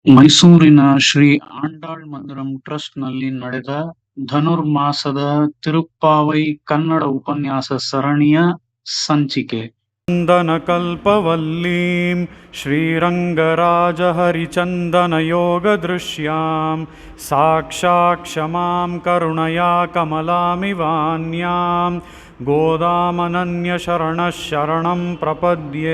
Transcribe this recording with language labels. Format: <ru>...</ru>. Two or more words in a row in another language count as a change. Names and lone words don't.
<kn>ಮೈಸೂರಿನ ಶ್ರೀ ಆಂಡಾಳ್ ಮಂದಿರಂ ಟ್ರಸ್ಟ್‌ನಲ್ಲಿ ನಡೆದ ಧನುರ್ಮಾಸದ ತಿರುಪ್ಪಾವೈ ಕನ್ನಡ ಉಪನ್ಯಾಸ ಸರಣಿಯ ಸಂಚಿಕೆ.</kn> <sa>ಚಂದನಕಲ್ಪವಲ್ಲೀಂ ಶ್ರೀರಂಗರಾಜಹರಿಚಂದನಯೋಗದೃಶ್ಯಾಂ ಸಾಕ್ಷಾತ್ ಕ್ಷಮಾಂ ಕರುಣಯಾ ಕಮಲಾಮಿವಾನ್ಯಾಂ ಗೋದಾಮನನ್ಯಶರಣಃ ಶರಣಂ ಪ್ರಪದ್ಯೆ.</sa>